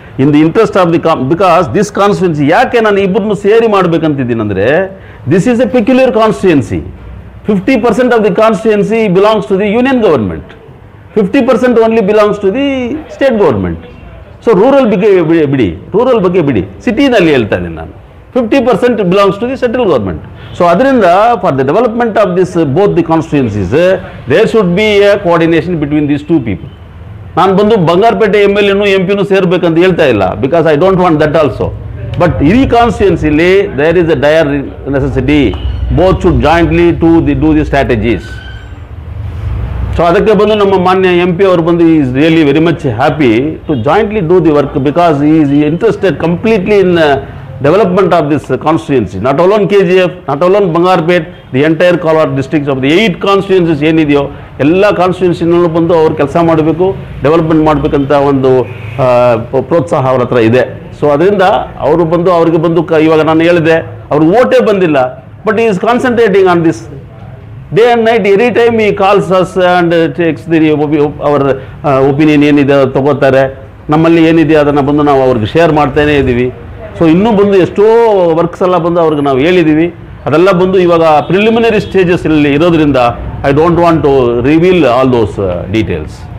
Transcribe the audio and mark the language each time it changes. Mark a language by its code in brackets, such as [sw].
[en] in the interest of the because this constituency, [kn] ಯಾಕೆ ನಾನು ಇಬ್ಬರನ್ನು ಸೇರಿ ಮಾಡಬೇಕಂತಿದ್ದೀನಿ ಅಂದರೆ, [en] This is a peculiar constituency. 50% of the constituency belongs to the union government, 50% only belongs to the state government. [kn] So rural ಬಗ್ಗೆ ಬಿಡಿ, ಸಿಟಿನಲ್ಲಿ ಹೇಳ್ತಾ ಇದ್ದೀನಿ ನಾನು. [en] 50% belongs to the central government. So ಅದರಿಂದ for the development of this both the constituencies, there should be a coordination between these two people. [kn] ನಾನು ಬಂದು Bangarpet MLA MP ಸೇರಬೇಕಂತ ಹೇಳ್ತಾ ಇಲ್ಲ, [en] Because I don't want that also. But ಈ ಕಾನ್ಸ್ಟಿಟ್ಯೂನ್ಸಿಲಿ there is a dire necessity, both should jointly do the strategies. [kn] So ಅದಕ್ಕೆ ಬಂದು ನಮ್ಮ ಮಾನ್ಯ MP ಅವರು ಬಂದು [en] is really very much happy to jointly do the work, because is interested completely in development of this constituency, not alone KGF, not alone Bangarpet, the entire Kolkata districts of the 8 constituencies [kn] ಏನಿದೆಯೋ ಎಲ್ಲ ಕಾನ್ಸ್ಟಿಟ್ಯೂನ್ಸಿನಲ್ಲೂ ಬಂದು ಅವ್ರು ಕೆಲಸ ಮಾಡಬೇಕು, development ಮಾಡಬೇಕಂತ ಒಂದು ಪ್ರೋತ್ಸಾಹ ಅವ್ರ ಹತ್ರ ಇದೆ. ಸೊ ಅದರಿಂದ ಅವರು ಬಂದು ಅವ್ರಿಗೆ ಬಂದು ಇವಾಗ ನಾನು ಹೇಳಿದೆ, ಅವ್ರಿಗೆ ಓಟೇ ಬಂದಿಲ್ಲ, [en] but he is concentrating on this. Day and night, every time he calls us and takes our opinion [kn] ಏನಿದೆ ತಗೋತಾರೆ, ನಮ್ಮಲ್ಲಿ ಏನಿದೆ ಅದನ್ನು ಬಂದು ನಾವು ಅವ್ರಿಗೆ ಶೇರ್ ಮಾಡ್ತಾನೇ ಇದ್ದೀವಿ. ಸೊ ಇನ್ನೂ ಬಂದು ಎಷ್ಟೋ ವರ್ಕ್ಸ್ ಎಲ್ಲ ಬಂದು ಅವ್ರಿಗೆ ನಾವು ಹೇಳಿದ್ದೀವಿ. ಅದೆಲ್ಲ ಬಂದು ಇವಾಗ ಪ್ರಿಲಿಮಿನರಿ ಸ್ಟೇಜಸ್ ಇಲ್ಲಿ ಇರೋದ್ರಿಂದ [en] I don't want to reveal all those details.